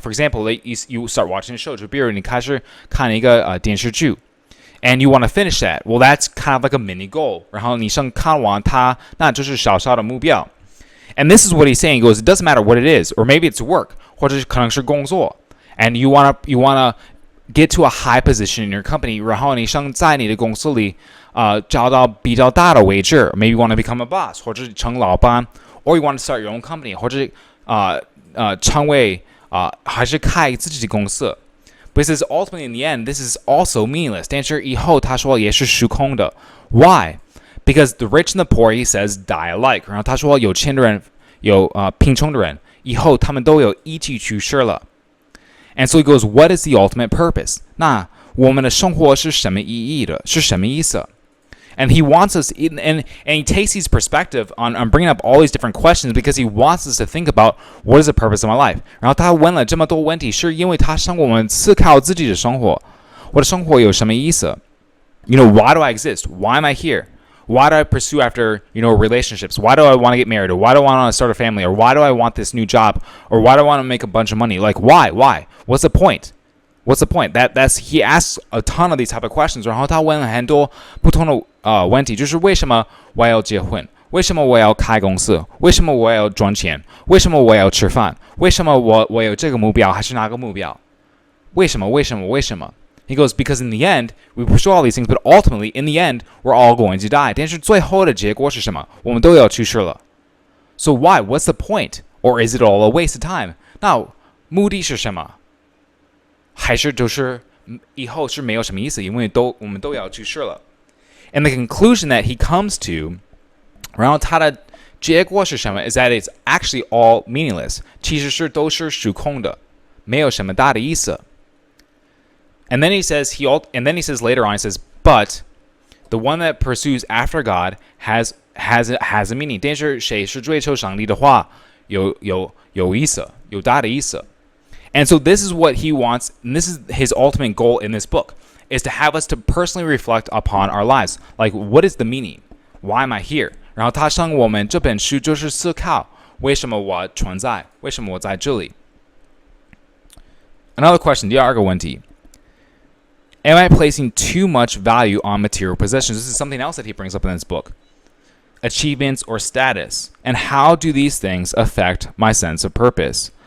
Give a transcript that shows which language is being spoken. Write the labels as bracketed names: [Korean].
[English] For example, you start watching a show， [Chinese] 就比如你开始看一个电视剧。 [English] And you want to finish that. Well, that's kind of like a mini goal. [Chinese] 然后你想看完它，那就是小小的目标。 [English] And this is what he's saying. He goes, it doesn't matter what it is, or maybe it's work, [Chinese] 或者可能是工作。 [English] And you wanna get to a high position in your company. [Chinese] 然后你想在你的公司里，找到比较大的位置。 [English] Maybe you want to become a boss, [Chinese] 或者成老板。 [English] Or you want to start your own company, [Chinese] 或者成为还是开自己的公司。 [English] But he says ultimately in the end, this is also meaningless. [Chinese] 但是以后他说也是虚空的。 [English] Why? Because the rich and the poor, he says, die alike. [Chinese] 然后他说有钱的人有贫穷的人，以后他们都有一起去世了。 [English] And so he goes, what is the ultimate purpose? [Chinese] 那我们的生活是什么意义的？是什么意思？ [English] And he wants us, and he takes his perspective on bringing up all these different questions because he wants us to think about what is the purpose of my life. [Chinese] 然后他问了这么多问题，是因为他想我们思考自己的生活，我的生活有什么意思？ [English] why do I exist? Why am I here? Why do I pursue after, relationships? Why do I want to get married? Or why do I want to start a family? Or why do I want this new job? Or why do I want to make a bunch of money? Like, why? What's the point? What's the point? He asks a ton of these type of questions. [Chinese] 然后他问了很多不同的问题，就是为什么我要结婚？为什么我要开公司？为什么我要赚钱？为什么我要吃饭？为什么我有这个目标还是那个目标？为什么？ [English] He goes, because in the end, we pursue all these things, but ultimately, in the end, we're all going to die. [Chinese] 但是最后的结果是什么？我们都要去世了。 [English] So why? What's the point? Or is it all a waste of time? [Chinese] 那目的是什么？还是就是以后是没有什么意思，因为我们都要去世了。 [English] And the conclusion that he comes to, [Chinese] 然后他的结果是什么 [English] is that it's actually all meaningless. [Chinese] 其实是都是虚空的，没有什么大的意思。 [English] And then he says later on, he says, but the one that pursues after God has a meaning. [Chinese] 但是谁是追求上帝的话，有意思，有大的意思。 [English] And so this is what he wants, and this is his ultimate goal in this book, is to have us to personally reflect upon our lives. Like, what is the meaning? Why am I here? [Chinese] 然后他向我们这本书就是思考，为什么我存在？为什么我在这里？ [English] Another question, [Chinese] 第二个问题。 [English] Am I placing too much value on material possessions? This is something else that he brings up in this book. Achievements or status. And how do these things affect my sense of purpose?